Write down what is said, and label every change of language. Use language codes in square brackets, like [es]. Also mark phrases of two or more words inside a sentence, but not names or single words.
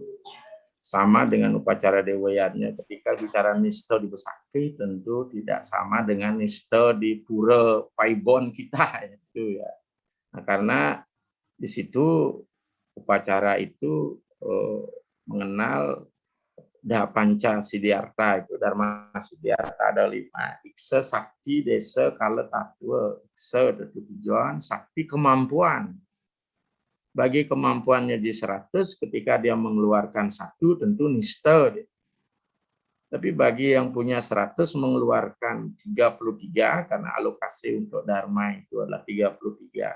[id] Sama dengan upacara dewayatnya, ketika bicara nisto di Besakti tentu tidak sama dengan nisto di pura Paibon kita itu ya. Nah, karena di situ upacara itu mengenal Panca Siddhartha, itu Dharma Siddhartha ada 5. Iksa, sakti, desa, kala, tatwa. Iksa itu tujuan, sakti kemampuan. Bagi kemampuannya di 100, ketika dia mengeluarkan 1 tentu nista. Tapi bagi yang punya 100 mengeluarkan 33 karena alokasi untuk dharma itu adalah 33.